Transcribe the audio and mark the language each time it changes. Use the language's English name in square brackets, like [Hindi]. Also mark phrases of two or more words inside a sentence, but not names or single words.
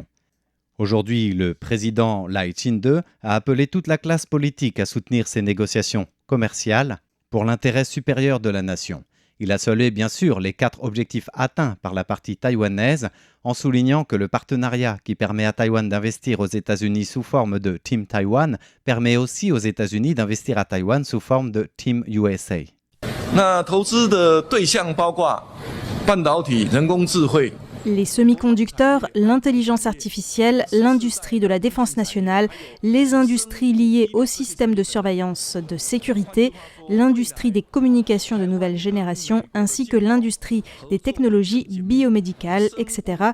[French] Aujourd'hui, le président Lai Ching-te a appelé toute la classe politique à soutenir ces négociations commerciales pour l'intérêt supérieur de la nation. Il a salué bien sûr les 4 objectifs atteints par la partie taïwanaise en soulignant que le partenariat qui permet à Taïwan d'investir aux États-Unis sous forme de Team Taiwan permet aussi aux États-Unis d'investir à Taïwan sous forme de Team USA. [Chinese] 那投资的对象包括半导体、人工智慧。 [French] Les semi-conducteurs, l'intelligence artificielle, l'industrie de la défense nationale, les industries liées au système de surveillance de sécurité, l'industrie des communications de nouvelle génération ainsi que l'industrie des technologies biomédicales, etc.